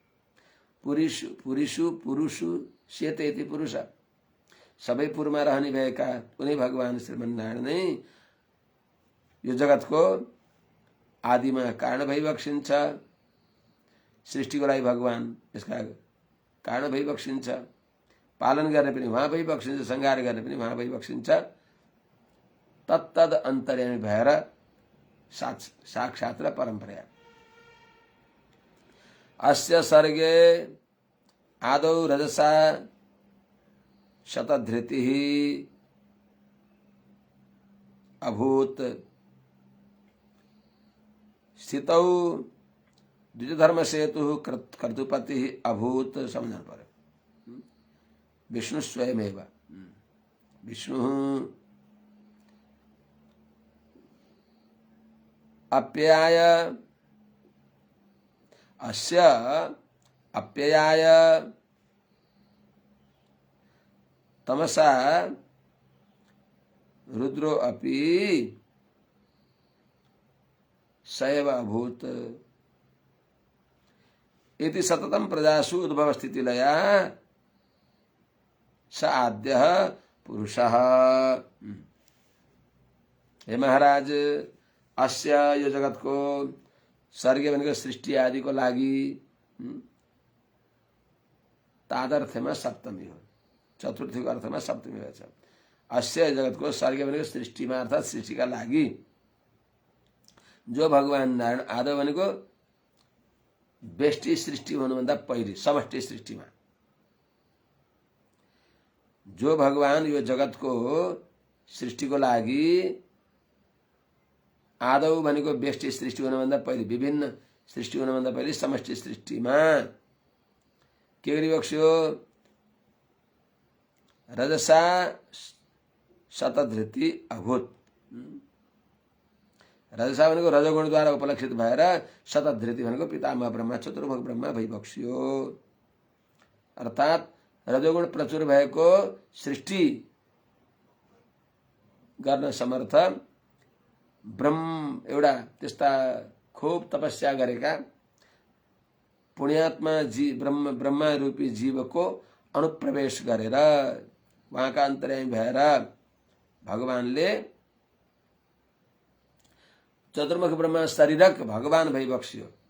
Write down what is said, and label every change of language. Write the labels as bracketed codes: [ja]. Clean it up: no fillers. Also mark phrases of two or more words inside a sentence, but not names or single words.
[sa] पुरुषु सेतेति [ne] पुरुष सबै पूर्वमा रहने भएका उनी भगवान श्रीमन्नारायण नै यो जगतको आदिमा कारण भइबक्सिन्छ। सृष्टिको लागि भगवान यसका कारण भइबक्सिन्छ। पालन गर्ने पनि उहाँ भइबक्सिन्छ, संहार गर्ने पनि उहाँ भइबक्सिन्छ। तत्तद अन्तर्यामी भएर साक्षात् र परम्परा। [sa] अस्य सर्गे आदौ रजसा शतधृतिः अभूत स्थितौ द्विजधर्म सेतु कर्तुपतिः अभूत। [hi] समझना पड़े विष्णु स्वयमेव विष्णु [sa] अप्ययाय अस्य अप्ययाय तमसा रुद्रो अपि सैव अभूत इति सततं प्रजासु उद्भव स्थितिलया स आद्यः पुरुषः। [ne] हे महाराज अस्य यो जगतको सर्ग भनेको सृष्टि आदिको लागि तादर्थमा सप्तमी हो, चतुर्थीको अर्थमा सप्तमी भएछ। अस्य जगतको सर्ग भनेको सृष्टिमा अर्थात् सृष्टिका लागि जो भगवान नारायण आदौ भनेको व्यष्टि सृष्टि हुनुभन्दा पहिले समष्टि सृष्टिमा जो भगवान यो जगतको सृष्टिको लागि आदौ भनेको व्यष्टि सृष्टि हुनुभन्दा पहिले विभिन्न सृष्टि हुनुभन्दा पहिले समष्टि सृष्टिमा के गरिबक्स्यो [sa] रजसा शतधृति अभूत। [ne] रजसा भनेको रजोगुणद्वारा उपलक्षित भएर शतधृति भनेको पितामह ब्रह्मा चतुर्मुख ब्रह्मा भइबक्स्यो। अर्थात् रजोगुण प्रचुर भएको सृष्टि गर्न समर्थ ब्रह्म एउटा त्यस्ता खूब तपस्या गरेका पुण्यात्मा ब्रह्मा रूपी जीवको अनुप्रवेश गरेर उहाँका अन्तर्यामी भएर भगवानले चतुर्मुख ब्रह्मा शरीरक भगवान भइबक्स्यो।